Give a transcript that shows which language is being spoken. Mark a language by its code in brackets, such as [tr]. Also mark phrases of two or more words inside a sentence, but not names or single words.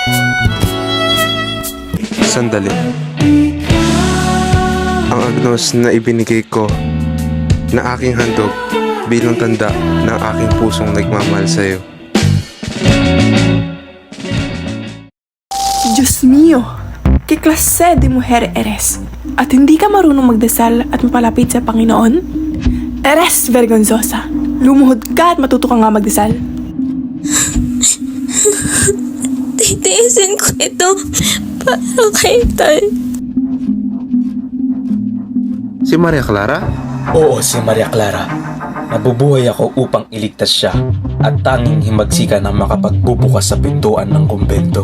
[tl] Sandali. Ang agnos na ibinigay ko na aking handog bilang tanda ng aking pusong nagmamahal sa'yo. [es] Diyos mio, ¿qué clase de mujer eres? [tl] At hindi ka marunong magdasal at mapalapit sa Panginoon? [es] Eres vergonzosa. [tl] Lumuhod ka at matuto ka nga magdasal. Titiisin ko ito para kay Tay. Si Maria Clara? Oo, si Maria Clara. Nabubuhay ako upang iligtas siya at tanging himagsikan ang makapagbubukas sa pintuan ng kumbento.